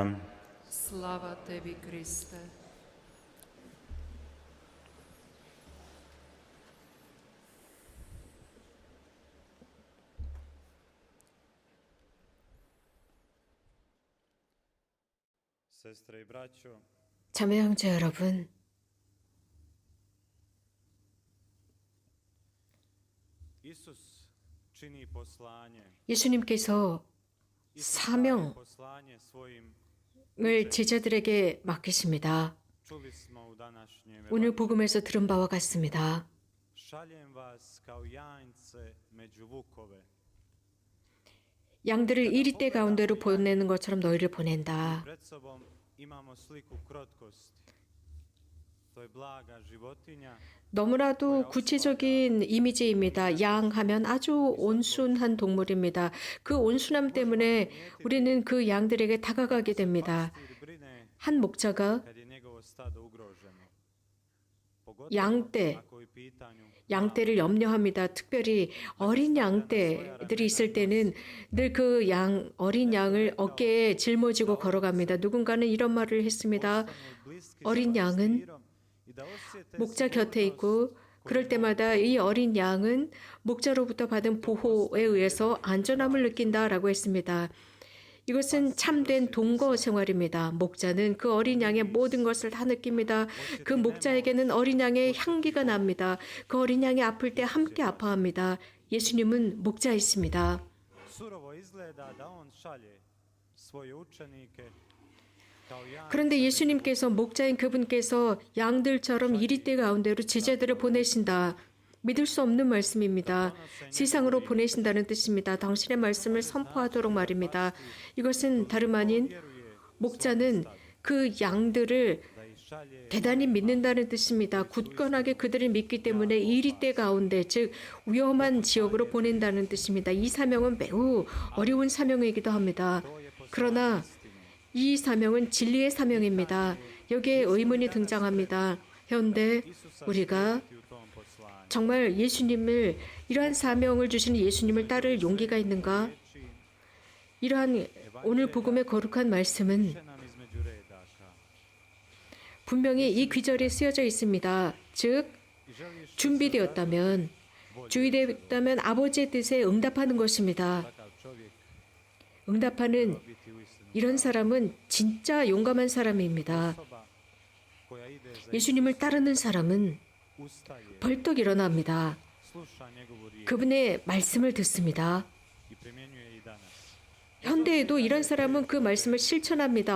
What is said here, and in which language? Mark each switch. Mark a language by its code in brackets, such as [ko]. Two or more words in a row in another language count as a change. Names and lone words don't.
[hr] Slava tebi, Kriste. Sestre i braćo, [ko] 자매 형제 여러분, [hr] Isus čini poslanje. [ko] 예수님께서 사명을 [hr] Poslanje svojim [ko] 제자들에게 맡기십니다. [hr] čuli smo u današnjem [ko] 오늘 복음에서 들은 바와 같습니다. [hr] šaljem vas kao janjce među vukove. [ko] 양들을 이리떼 가운데로 보내는 것처럼 너희를 보낸다. [hr] Pred sobom imamo sliku krotkosti. To je blaga životinja. [ko] 너무나도 구체적인 이미지입니다. 양 하면 아주 온순한 동물입니다. 그 온순함 때문에 우리는 그 양들에게 다가가게 됩니다. [hr] Pastir brine [ko] 한 목자가 [hr] kad je njegovo stado ugroženo. Pogotovo [ko] 양떼, [hr] ako je u pitanju [ko] 양떼를 염려합니다. 특별히 어린 양떼들이 있을 때는 늘 그 어린 양을 어깨에 짊어지고 걸어갑니다. 누군가는 이런 말을 했습니다. 어린 양은 목자 곁에 있고 그럴 때마다 이 어린 양은 목자로부터 받은 보호에 의해서 안전함을 느낀다라고 했습니다. 이것은 참된 동거 생활입니다. 목자는 그 어린 양의 모든 것을 다 느낍니다. 그 목자에게는 어린 양의 향기가 납니다. 그 어린 양이 아플 때 함께 아파합니다. 예수님은 목자이십니다. [hr] surovo izgleda da on šalje svoje učenike kao janjce. [ko] 그런데 예수님께서 목자인 그분께서 양들처럼 이리떼 가운데로 제자들을 보내신다. 믿을 수 없는 말씀입니다. 세상으로 보내신다는 뜻입니다. 당신의 말씀을 선포하도록 말입니다. 이것은 다름 아닌 목자는 그 양들을 [hr] Da ih šalje [ko] 대단히 믿는다는 뜻입니다. 굳건하게 그들을 믿기 때문에 이리떼 가운데, 즉 위험한 지역으로 보낸다는 뜻입니다. 이 사명은 매우 어려운 사명이기도 합니다. 그러나 이 사명은 진리의 사명입니다. 여기에 의문이 등장합니다. 현대 우리가 [hr] u tom poslanju. [ko] 정말 예수님을, 이러한 사명을 주시는 예수님을 따를 용기가 있는가? 이러한 오늘 복음의 거룩한 말씀은 [hr] Piše nam između redaka. [ko] 분명히 이 귀절에 쓰여져 있습니다. 즉 [hr] I želiš [ko] 준비되었다면, 주의되었다면 아버지의 뜻에 응답하는 것입니다. [hr] takav čovjek [ko] 응답하는 이런 사람은 진짜 용감한 사람입니다. 예수님을 따르는 사람은 벌떡 일어납니다. 그분의 말씀을 듣습니다. 현대에도 이런 사람은 그 말씀을 실천합니다.